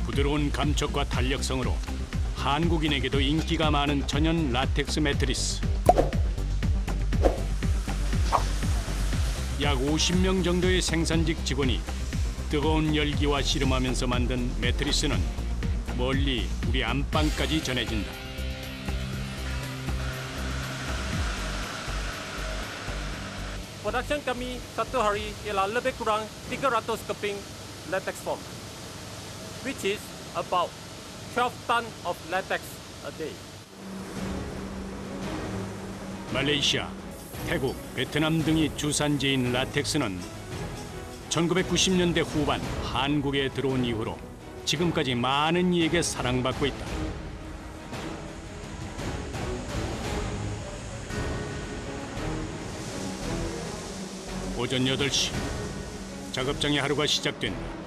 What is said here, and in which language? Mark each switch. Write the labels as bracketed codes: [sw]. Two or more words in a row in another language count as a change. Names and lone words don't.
[ko] 부드러운 감촉과 탄력성으로 한국인에게도 인기가 많은 천연 라텍스 매트리스. 약 50명 정도의 생산직 직원이 뜨거운 열기와 씨름하면서 만든 매트리스는 멀리 우리 안방까지 전해진다. [ms] Production kami satu hari ialah lebih kurang 300 keping [en] latex foam, which is about 12 ton of latex a day. [ko] 말레이시아, 태국, 베트남 등이 주산지인 라텍스는 1990년대 후반 한국에 들어온 이후로 지금까지 많은 이에게 사랑받고 있다. 오전 8시, 작업장의 하루가 시작된다.